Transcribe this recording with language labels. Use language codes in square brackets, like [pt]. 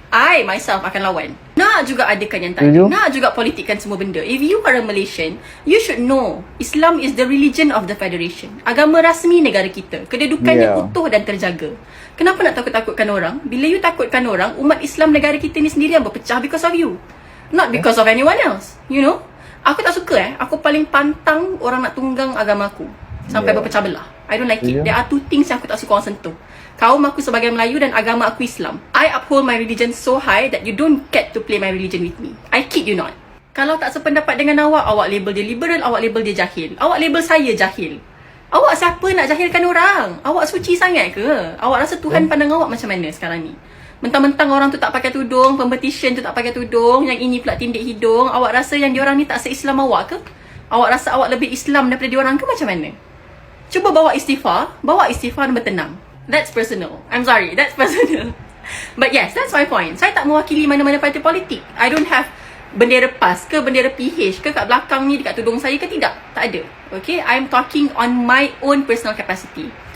[en] I myself [ms] akan lawan. Nak juga adakan yang tadi, nak juga politikkan semua benda. [en] If you are a Malaysian, you should know Islam is the religion of the federation. [ms] Agama rasmi negara kita. Kedudukannya utuh dan terjaga. Kenapa nak takut-takutkan orang? Bila you takutkan orang, umat Islam negara kita ni sendiri yang berpecah [en] because of you. Not because of anyone else. You know? [ms] Aku tak suka aku paling pantang orang nak tunggang agamaku sampai berpecah belah. [en] I don't like it. There are 2 things [ms] yang aku tak suka orang sentuh. Kaum aku sebagai Melayu dan agama aku Islam. [en] I uphold my religion so high that you don't get to play my religion with me. I kid you not. [ms] Kalau tak sependapat dengan awak, awak label dia liberal, awak label dia jahil. Awak label saya jahil. Awak siapa nak jahilkan orang? Awak suci sangat ke? Awak rasa Tuhan pandang awak macam mana sekarang ni? Mentang-mentang orang tu tak pakai tudung, competition tu tak pakai tudung, yang ini pula tindik hidung, awak rasa yang diorang ni tak se-Islam awak ke? Awak rasa awak lebih Islam daripada diorang ke macam mana? Cuba bawa istighfar dan bertenang. [en] That's personal. I'm sorry, that's personal. But yes, that's my point. [ms] Saya tak mewakili mana-mana parti politik. [en] I don't have [ms] bendera PAS ke bendera PH ke kat belakang ni dekat tudung saya ke, tidak. Tak ada. [en] Okay, I'm talking on my own personal capacity.